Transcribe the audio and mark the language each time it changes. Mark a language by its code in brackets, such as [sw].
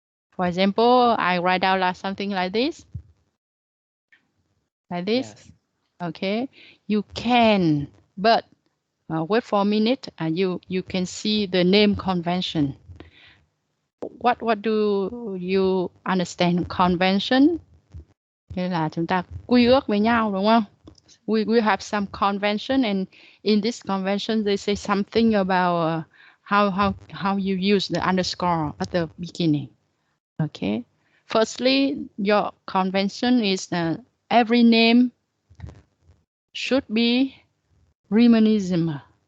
[en] For example, I write down something like this. Yes. Okay, you can, but wait for a minute, and you can see the name convention. What do you understand convention? [vi] Nghĩa là chúng ta quy ước với nhau, đúng không? [en] We have some convention, and in this convention they say something about how you use the underscore at the beginning. Okay, firstly, your convention is every name should be reminiscent.